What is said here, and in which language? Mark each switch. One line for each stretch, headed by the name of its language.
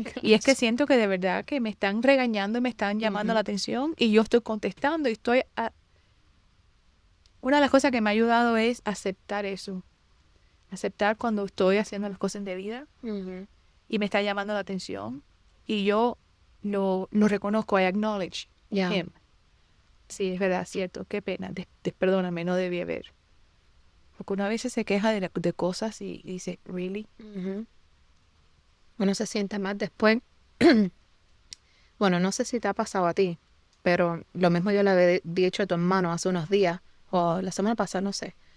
Spanish: Y es que siento que de verdad que me están regañando y me están llamando la atención y yo estoy contestando y Una de las cosas que me ha ayudado es aceptar eso. Aceptar cuando estoy haciendo las cosas indebida y me está llamando la atención. Y yo lo reconozco,
English: I acknowledge him.
Spanish: Sí, es verdad, cierto. Qué pena. Perdóname, no debí haber. Porque una vez se queja de cosas y dice, ¿really? Uno se siente mal después. Bueno, no sé si te ha pasado a ti, pero lo mismo yo le había dicho a tu hermano hace unos días, o la semana pasada, no sé.